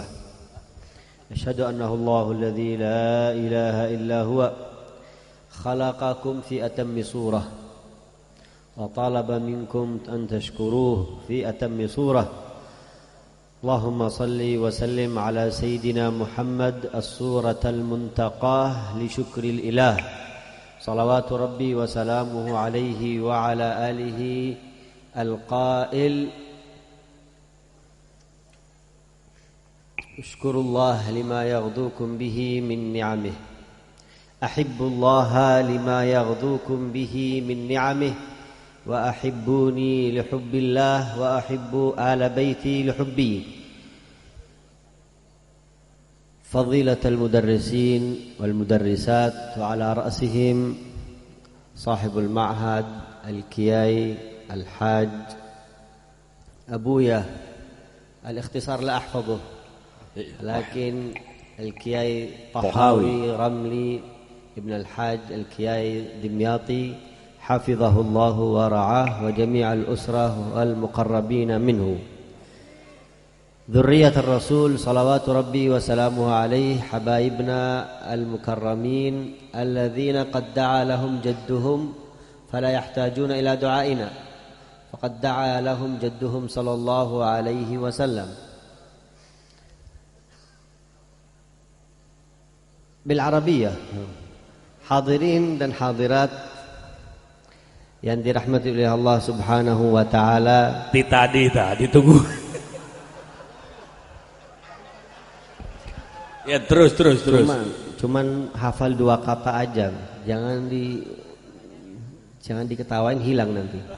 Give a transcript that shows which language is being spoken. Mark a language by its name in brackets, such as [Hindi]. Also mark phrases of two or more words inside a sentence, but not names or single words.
[Arabic] أشهد أنه الله الذي لا إله إلا هو خلقكم في أتم صورة وطلب منكم أن تشكروه في أتم صورة. اللهم صل وسلم على سيدنا محمد الصورة المنتقاة لشكر الإله. صلوات ربي وسلامه عليه وعلى آله القائل اشكروا الله لما يغذوكم به من نعمه. أحبوا الله لما يغذوكم به من نعمه. وأحبوني لحب الله وأحبوا على بيتي لحبي. فضيلة المدرسين والمدرسات وعلى رأسهم صاحب المعهد الكياي الحاج أبويا الاختصار لا أحفظه لكن الكياي طحاوي رملي ابن الحاج الكياي دمياطي حفظه الله ورعاه وجميع الأسرة والمقربين منه. ذرية الرسول صلوات ربي وسلامه عليه حبايبنا المكرمين الذين قد دعا لهم جدهم فلا يحتاجون إلى دعائنا فقد دعا لهم جدهم صلى الله عليه وسلم. [Indonesian] بالعربية hadirin dan hadirat yang dirahmati oleh Allah [Arabic] سبحانه وتعالى. [Indonesian] Tadi ditunggu. Ya terus. Cuman hafal 2 kata aja, jangan diketawain, hilang nanti.